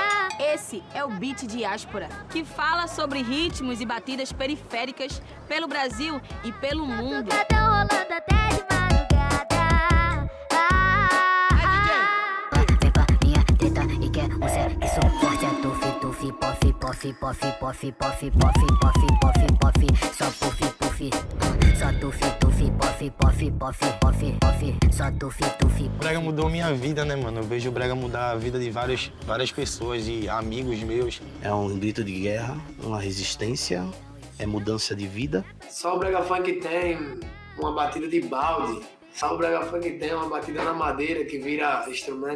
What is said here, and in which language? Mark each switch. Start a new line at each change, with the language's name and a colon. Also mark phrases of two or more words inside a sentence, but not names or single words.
Portuguese: Esse é o Beat Diáspora, que fala sobre ritmos e batidas periféricas pelo Brasil e pelo mundo. Tá rolando até de madrugada. Vem pra minha treta e quer um sexo forte. É tufi, tufi, pofi, pofi, pofi, pofi, pofi, pofi, pofi, pofi, pofi. Só pufi, pufi, só tufi, tufi, pofi, pofi, pofi, pofi, pofi. Só tufi, tufi. O brega mudou minha vida, né, mano? Eu vejo o brega mudar a vida de várias pessoas e amigos meus. É um grito de guerra, uma resistência, é mudança de vida. Só o brega funk tem uma batida de balde. Só o brega funk tem uma batida na madeira que vira instrumento.